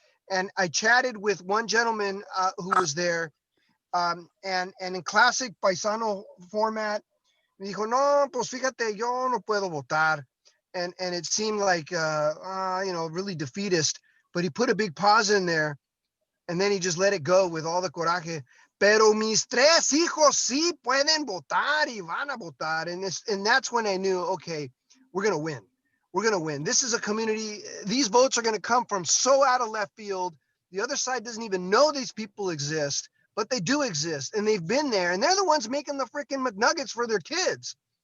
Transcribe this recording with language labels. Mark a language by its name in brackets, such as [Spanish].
[English] And I chatted with one gentleman who was there, and in classic paisano format, [Spanish] me dijo, no, pues fíjate, yo no puedo votar. [English] And it seemed like, really defeatist, but he put a big pause in there, and then he just let it go with all the coraje. [Spanish] Pero mis tres hijos sí pueden votar y van a votar. [English] And that's when I knew, okay, we're going to win. We're going to win. This is a community. These votes are going to come from so out of left field. The other side doesn't even know these people exist, but they do exist, and they've been there, and they're the ones making the freaking McNuggets for their kids.